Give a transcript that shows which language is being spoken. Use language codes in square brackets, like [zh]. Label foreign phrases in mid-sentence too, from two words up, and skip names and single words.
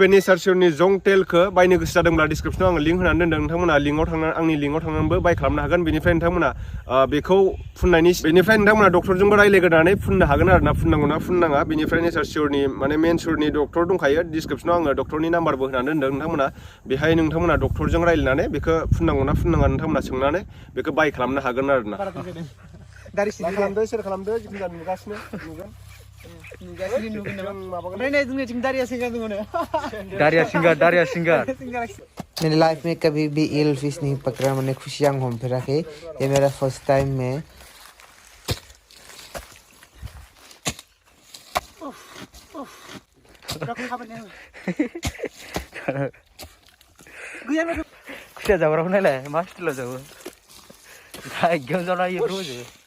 [brx] नेचार शियरनि जंक तेलखौ बायनो गोसो जादोंब्ला डिसक्रिपसनाव आङो लिंक होनानै दोनदों नोंथांमोना आंनि लिंकआव थांनानैबो बाय खालामनो हागोन बेनिफ्राय नोंथांमोना बेखौ फुननायनि बेनिफ्राय नोंथांमोना डक्टरजोंबो रायलायग्रोनानै फुननो हागोन आरोना फुननांगौना फुननाङा बेनिफ्राय नेचार शियरनि माने मेन शियरनि डक्टर दंखायो डिसक्रिपसनाव आङो डक्टरनि नाम्बारबो होनानै दोनदों नोंथांमोना बेहाय नोंथांमोना डक्टरजों रायलायनानै बेखौ फुननांगौना फुननाङा नोंथांमोना सोंनानै बेखौ बाय खालामनो हागोन आरो दारि सिदा खालामदो सोर खालामदो जिखुनु जाया नुगासिनो ओमफ्राय नै जोंनिथिं दारिया सिंगार दङ दारिया सिंगार [hi] मेरे लाइफ में कभी भी [en] eel fish [hi] नहीं पकड़ा मैंने खुशियां घूम फिरा के ये मेरा [en] first time [hi] में [brx] खुसिया जाग्राखौ नायलाय मा स्टिलाव जागो एकदम जानाय रोजो